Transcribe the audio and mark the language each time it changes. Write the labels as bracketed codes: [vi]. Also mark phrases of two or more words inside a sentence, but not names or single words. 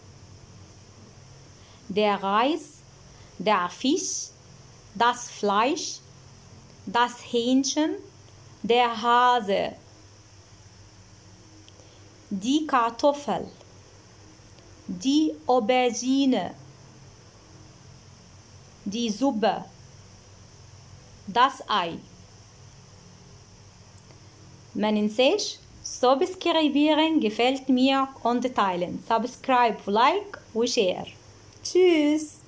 [de] der Reis, der Fisch, das Fleisch, das Hähnchen, der Hase, die Kartoffel, die Aubergine, die Suppe, das Ei. [ar] ما ننساش [de] سبسكرايبيرن gefällt mir und teilen. [en] Subscribe, like وشير. [de] Tschüss.